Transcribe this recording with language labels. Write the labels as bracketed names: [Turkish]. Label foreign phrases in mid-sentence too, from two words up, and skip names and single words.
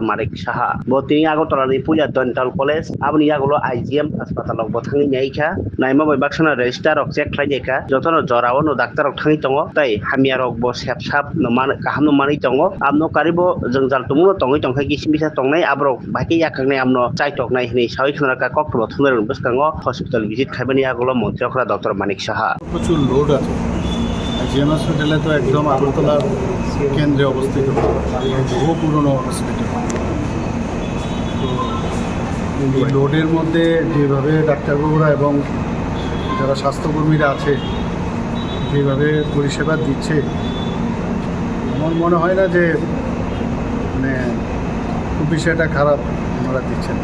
[Kok Borok] Manik Saha bo tini Agartalani Puja Dental College aboni yagulo IGM haspatalo bo thangai naikha naima bai baksana register rok check khlaijeka jotono jorao no doctor rok thangai tongo tai hamia rok bo sep sap no man kaham no manai tongo amno karibo jongjal tumuno tongai tongkhai kisi bisa tongnai abrok baiki yakangnai amno chaitok nai hini sawi khonaka kokto thumero bwskango হসপিটাল ভিজিট খাইবানি আগলো মন্ত্রী অকরা ডক্টর মানিক সাহা [Bangla] প্রচুর লোড আছে জিএম হসপিটালে তো একদম আগরতলার কেন্দ্রে অবস্থিত বহু পুরনো হসপিটাল। তো এই লোডের মধ্যে যেভাবে ডাক্তারবাবুরা এবং যারা স্বাস্থ্যকর্মীরা আছে যেভাবে পরিষেবা দিচ্ছে আমার মনে হয় না যে মানে খুব বিষয়টা খারাপ ওনারা দিচ্ছেন।